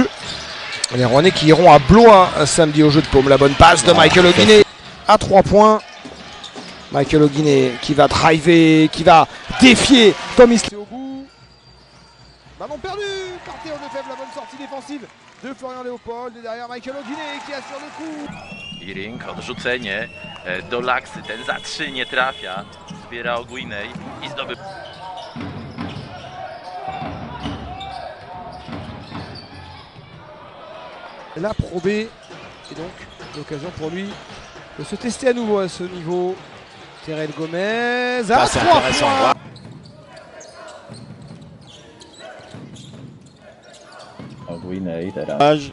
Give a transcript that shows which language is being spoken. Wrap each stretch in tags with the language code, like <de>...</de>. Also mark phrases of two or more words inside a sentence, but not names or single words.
<fr>Les Rouennais qui iront à Blois samedi au jeu de paume. La bonne passe de Michael O'Guinney à 3 points. Michael Auguinet qui va driver, qui va défier Tom Isle. Au bout. Ballon perdu par Théo Lefebvre, la bonne sortie défensive de Florian Léopold. Et derrière Michael Auguinet qui assure le coup.</fr> <pl>Iring, odrzucenie do Laksy, ten za 3 nie trafia, zbiera Auguinet i zdobywa.</pl> <fr>La Pro B et donc l'occasion pour lui de se tester à nouveau à ce niveau. Terrell Gomez à 3 points.</fr> <pl>Guiney teraz.</pl>